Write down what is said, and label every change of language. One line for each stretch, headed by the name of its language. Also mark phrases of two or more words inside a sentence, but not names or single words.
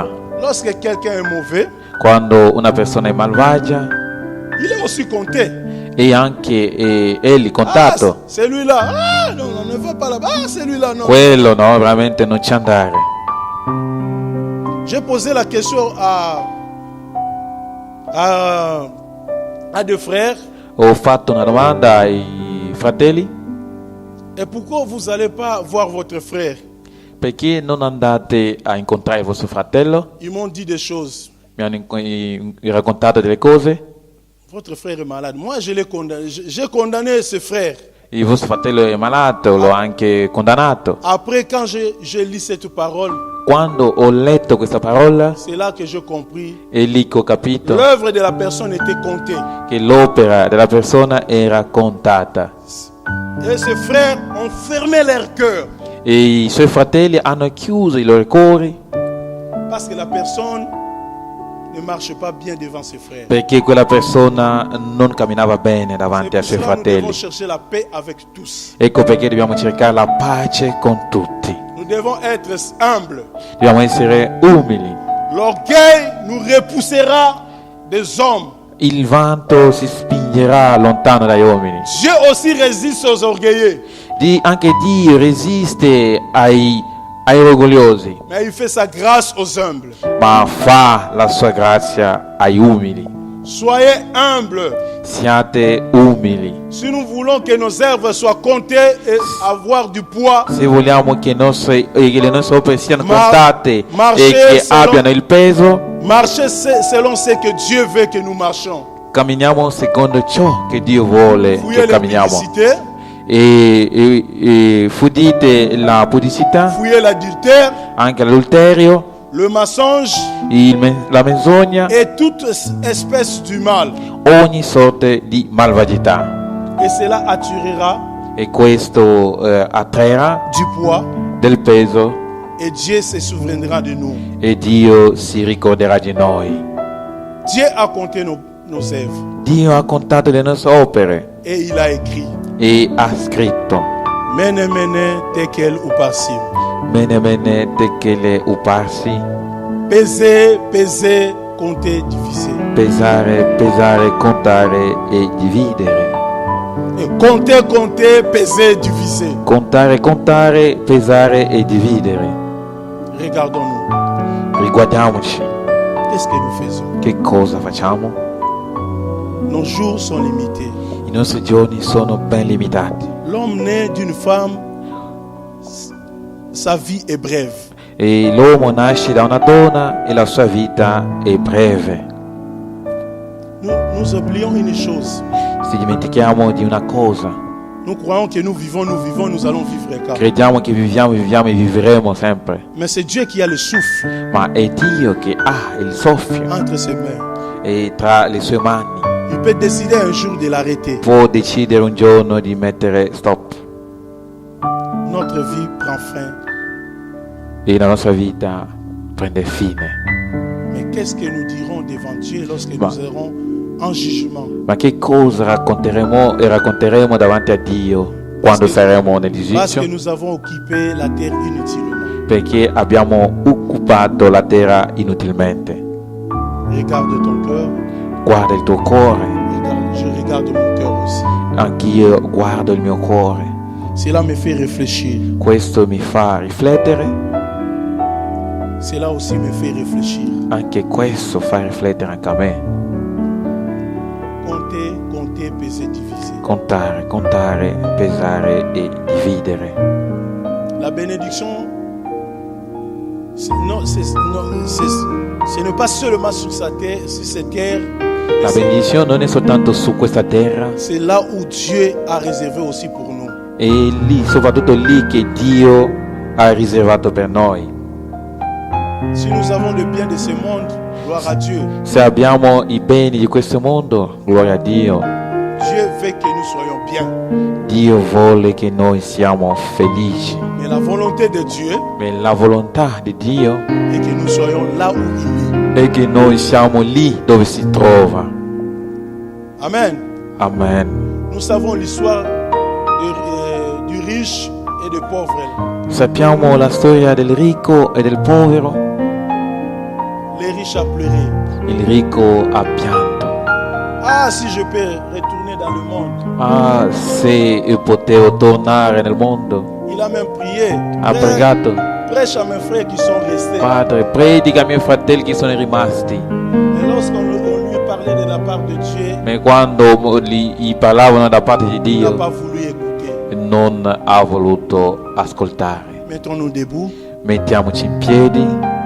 French: Lorsque quelqu'un est mauvais,
Italian: Quando una persona è malvagia,
French: il est aussi compté.
Italian: e anche egli Ah, contato,
French: celui-là, ah non, on ne va pas là-bas. Ah, celui-là, non.
Italian: quello no, veramente non c'è andare.
French: J'ai posé la question à deux frères.
Italian: Ho fatto una domanda ai fratelli:
French: Et pourquoi vous n'allez pas voir votre frère?
Italian: perché non andate a incontrare vostro fratello?
French: Ils m'ont dit des choses.
Italian: Mi hanno raccontato delle cose.
French: Votre frère est malade. Moi, je l'ai condamné. J'ai condamné ce frère.
Italian: Il vostro fratello è malato, l'ho anche condannato.
French: Après, quand j'ai lu cette parole,
Italian: Quando ho letto questa parola,
French: c'est là que j'ai compris.
Italian: è lì che ho capito
French: L'œuvre de la personne était comptée.
Italian: che l'opera della persona era contata.
French: Et ces frères ont fermé leur cœur.
Italian: E i suoi fratelli hanno chiuso i loro cuori
French: Parce que la personne ne marche pas bien devant ses frères.
Italian: perché quella persona non camminava bene
French: C'est
Italian: davanti ai
French: pour
Italian: suoi
French: cela que nous devons
Italian: fratelli.
French: chercher la paix avec tous.
Italian: Ecco perché dobbiamo cercare la pace con tutti.
French: Nous devons être humbles.
Italian: Dobbiamo essere umili.
French: L'orgueil nous repoussera des hommes.
Italian: Il vanto si spingerà lontano dagli uomini.
French: Dieu aussi résiste aux orgueilleux.
Italian: Anche Dio resiste ai orgogliosi,
French: Mais il fait sa grâce aux humbles.
Italian: ma fa la sua grazia ai umili.
French: Soyez humbles.
Italian: Siate umili.
French: Si nous voulons que nos œuvres soient comptées et avoir du poids,
Italian: Se vogliamo che le nostre opere siano
French: Mar-
Italian: contate
French: marcher
Italian: e che
French: selon-
Italian: abbiano il peso,
French: marchez selon ce que Dieu veut que nous marchions.
Italian: camminiamo secondo ciò che Dio vuole
French: Fouillez
Italian: che camminiamo.
French: l'impudicité,
Italian: E fudite la pudicità,
French: fouillez l'adultère,
Italian: anche l'adulterio,
French: le mensonge
Italian: la menzogna,
French: et toute espèce du mal.
Italian: ogni sorte di malvagità.
French: Et cela attirera
Italian: E questo attraerà
French: du poids
Italian: del peso
French: et Dieu se souviendra de nous.
Italian: e Dio si ricorderà di noi.
French: Dieu a compté nos œuvres
Italian: Dio ha contato le nostre opere
French: et il a écrit
Italian: e ha scritto:
Aramaic: Mene mene tekel upasim. Mene mene tekele uparsi,
French: Peser, peser, compter, diviser.
Italian: pesare, pesare, contare e dividere.
French: Et compter, compter, peser, diviser.
Italian: Contare, contare, pesare e dividere.
French: Regardons-nous.
Italian: Riguardiamoci,
French: Qu'est-ce que nous faisons?
Italian: che cosa facciamo?
French: Nos jours sont limités.
Italian: I nostri giorni sono ben limitati
French: L'homme né d'une femme, sa vie est brève.
Italian: e l'uomo nasce da una donna e la sua vita è breve.
French: Nous oublions une chose.
Italian: Ci dimentichiamo di una cosa:
French: Nous croyons que nous vivons, nous allons vivre car.
Italian: crediamo che viviamo e vivremo sempre,
French: Mais c'est Dieu qui a le souffle
Italian: ma è Dio che ha il soffio
French: entre ses mains.
Italian: e tra le sue mani
French: Il peut décider un jour de l'arrêter.
Italian: può decidere un giorno di mettere stop
French: Notre vie prend fin.
Italian: e la nostra vita prende fine.
French: Mais qu'est-ce que nous dirons devant Dieu lorsque Bah. nous serons en jugement?
Italian: Ma che cosa racconteremo davanti a Dio quando saremo nel
French: Parce
Italian: giudizio?
French: que nous avons occupé la terre inutilement.
Italian: Perché abbiamo occupato occupato la terra inutilmente.
French: Regarde ton cœur.
Italian: Guarda il tuo cuore,
French: Je regarde mon cœur aussi.
Italian: anch'io guardo il mio cuore.
French: Cela me fait réfléchir.
Italian: Questo mi fa riflettere,
French: Cela aussi me fait réfléchir.
Italian: anche questo fa riflettere anche a me.
French: Compter, peser, diviser.
Italian: Contare, pesare e dividere.
French: La bénédiction, ce n'est pas seulement sur cette terre.
Italian: La benedizione non è soltanto su questa terra,
French: C'est là où Dieu a réservé aussi pour nous.
Italian: è lì, soprattutto lì che Dio ha riservato per noi.
French: Si nous avons le bien de ce monde, gloire à Dieu.
Italian: Se abbiamo i beni di questo mondo, gloria a Dio.
French: Dieu veut que nous soyons bien.
Italian: Dio vuole che noi siamo felici.
French: Mais la volonté de Dieu
Italian: Ma la volontà di Dio
French: est que nous soyons là où il est.
Italian: è che noi siamo lì dove si trova.
French: Amen.
Italian: Amen.
French: Nous savons l'histoire du riche et du pauvre.
Italian: Sappiamo la storia del ricco e del povero.
French: Les riches a pleuré.
Italian: Il ricco ha pianto.
French: Ah, si je peux retourner dans le monde.
Italian: Ah, se potevo tornare nel mondo.
French: Il a même prié.
Italian: Ha pregato.
French: Prêche à mes frères qui sont restés.
Italian: Padre, predica ai miei fratelli che sono rimasti.
French: Et lorsqu'on lui parlait de la part de Dieu,
Italian: Ma quando gli parlavano da parte di
French: il n'a
Italian: Dio,
French: pas voulu écouter.
Italian: non ha voluto ascoltare.
French: Mettons-nous debout.
Italian: Mettiamoci in piedi.